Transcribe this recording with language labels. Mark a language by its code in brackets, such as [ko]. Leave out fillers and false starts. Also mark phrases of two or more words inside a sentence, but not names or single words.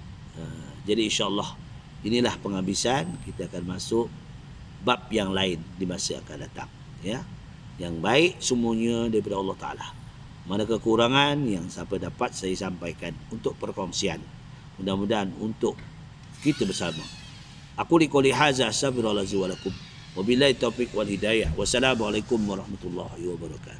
[ms] Jadi insyaAllah inilah penghabisan. Kita akan masuk bab yang lain di masa akan datang. Ya, yang baik semuanya daripada Allah Ta'ala. Mana kekurangan yang siapa dapat saya sampaikan untuk perkongsian. Mudah-mudahan untuk kita bersama. [ar] أقول قولي هذا أستغفر الله العظيم ولكم. وبالله التوفيق والهداية. والسلام عليكم ورحمة الله وبركاته.